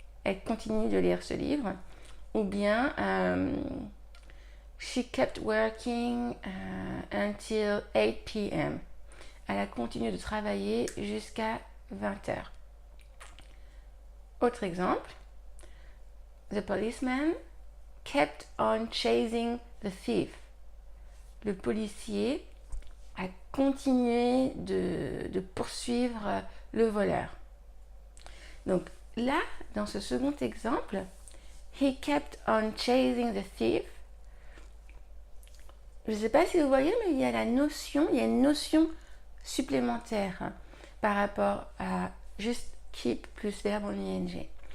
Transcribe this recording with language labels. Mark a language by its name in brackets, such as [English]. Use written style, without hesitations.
[French] Elle continue de lire ce livre. Ou bien [English] she kept working until 8 p.m. [French] Elle a continué de travailler jusqu'à 20 heures. Autre exemple, [English] the policeman kept on chasing the thief. [French] Le policier a continué de poursuivre le voleur. Donc là, dans ce second exemple, [English] he kept on chasing the thief. [French] Je ne sais pas si vous voyez, mais il y a une notion supplémentaire par rapport à juste keep plus verbe en ing.